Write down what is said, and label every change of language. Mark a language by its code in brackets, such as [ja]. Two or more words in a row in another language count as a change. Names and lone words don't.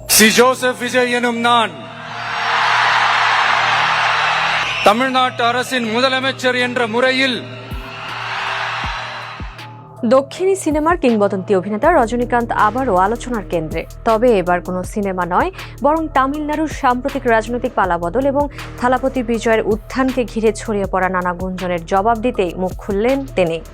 [ta] சி ஜோசப் விஜய் எனும் நான் தமிழ்நாட்டு அரசின் முதலமைச்சர் என்ற முறையில் [bn] দক্ষিণী সিনেমার কিংবদন্তি অভিনেতা রজনীকান্ত আবারও আলোচনার কেন্দ্রে। তবে এবার কোনো সিনেমা নয়, বরং তামিলনাড়ুর সাম্প্রতিক রাজনৈতিক পালাবদল এবং থালাপতি বিজয়ের উত্থানকে ঘিরে ছড়িয়ে পড়া নানা গুঞ্জনের জবাব দিতেই মুখ খুললেন তিনি।